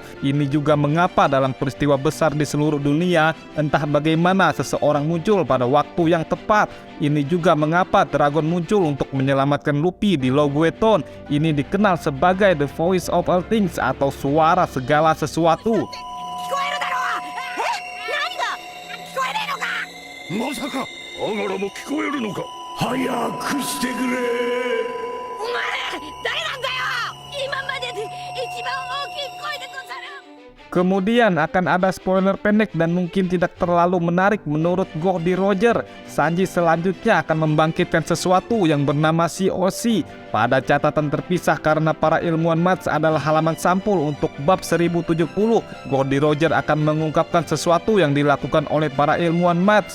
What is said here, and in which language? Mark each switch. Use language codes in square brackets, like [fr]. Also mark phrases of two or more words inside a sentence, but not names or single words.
[id] Ini juga mengapa dalam peristiwa besar di seluruh dunia, entah bagaimana seseorang muncul pada waktu yang tepat. Ini juga mengapa Dragon muncul untuk menyelamatkan Luffy di Logueton. Ini dikenal sebagai [en] The Voice of All Things [id] atau suara segala sesuatu. [ja] 聞こえるだろう。え、何が聞こえねえのか。まさかアガラも聞こえるのか。早くしてくれ。お前誰なんだよ。今までで一番大きい声でござる。 [id] Kemudian akan ada spoiler pendek dan mungkin tidak terlalu menarik menurut Goldie Roger. Sanji selanjutnya akan membangkitkan sesuatu yang bernama COC. Pada catatan terpisah karena para ilmuwan Maths adalah halaman sampul untuk bab 1070, Goldie Roger akan mengungkapkan sesuatu yang dilakukan oleh para ilmuwan Maths.